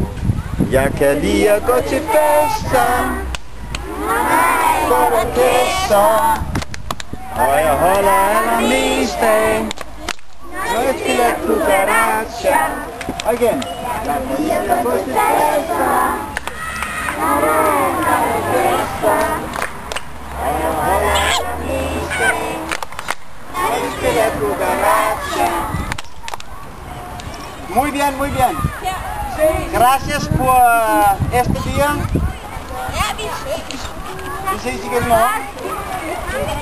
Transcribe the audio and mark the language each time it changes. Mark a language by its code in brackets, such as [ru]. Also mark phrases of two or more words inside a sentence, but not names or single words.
[da] Jeg kan lide at gå til fester, gå orkester, og jeg holder allermest af, når jeg spiller cucaracha. Og igen. Jeg kan lide at gå til fester, og jeg holder allermest af, når jeg spiller cucaracha. [es] Muy bien, muy bien. Gracias por este día. [da] Vi ses igen i morgen.